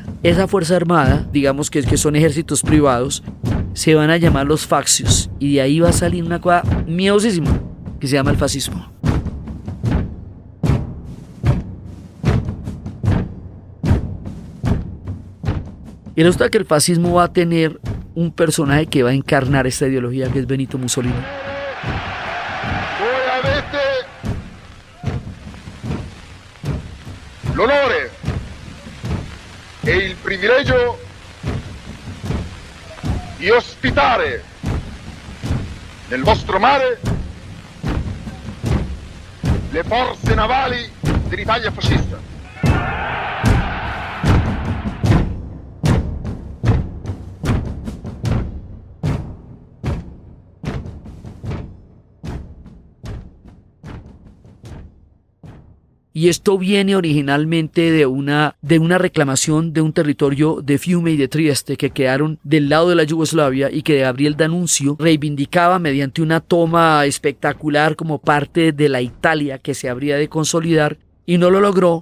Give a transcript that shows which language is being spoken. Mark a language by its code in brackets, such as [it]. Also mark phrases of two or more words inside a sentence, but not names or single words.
[es] Esa fuerza armada, digamos que son ejércitos privados, se van a llamar los faccios y de ahí va a salir una cosa miedosísima que se llama el fascismo. Y resulta que el fascismo va a tener un personaje que va a encarnar esta ideología, que es Benito Mussolini. [it] Voi avete l'onore e il privilegio di ospitare nel vostro mare le forze navali dell'Italia fascista. [es] Y esto viene originalmente de una reclamación de un territorio de Fiume y de Trieste que quedaron del lado de la Yugoslavia y que Gabriel D'Annunzio reivindicaba mediante una toma espectacular como parte de la Italia que se habría de consolidar y no lo logró.